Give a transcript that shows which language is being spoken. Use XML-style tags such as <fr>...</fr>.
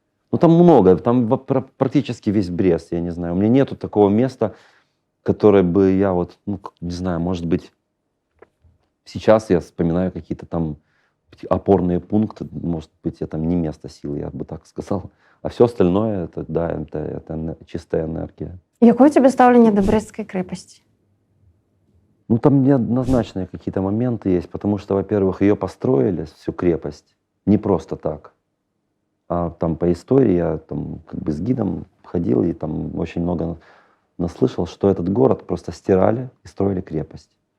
<ru>Ну там много, там практически весь Брест, я не знаю. У меня нету такого места, которое бы я вот, ну не знаю, может быть, сейчас я вспоминаю какие-то там опорные пункты, может быть, это не место силы, я бы так сказал. А все остальное, это, да, это чистая энергия.</ru> <be>Якое у тебе стаўленне да брэсцкай крэпасці?</be> <ru>Ну, там неоднозначные какие-то моменты есть, потому что, во-первых, ее построили, всю крепость, не просто так. А там по истории я там как бы с гидом ходил и там очень много наслышал, что этот город просто стирали и строили крепость.</ru>